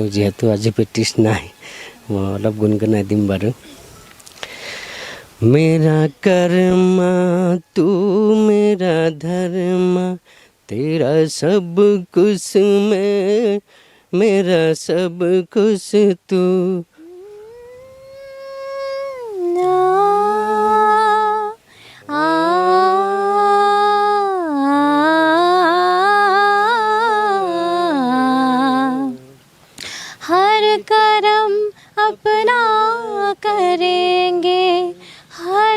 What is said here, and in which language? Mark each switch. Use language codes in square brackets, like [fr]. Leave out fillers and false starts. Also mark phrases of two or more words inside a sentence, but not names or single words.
[as] যিহেতু আজি প্ৰেক্টিছ নাই, মই অলপ গুণগুণাই দিম বাৰু। [hi] मेरा करमा तू मेरा धरमा, तेरा सब कुछ मेरा सब कुछ तू। हर करम अपना करेंगे, हर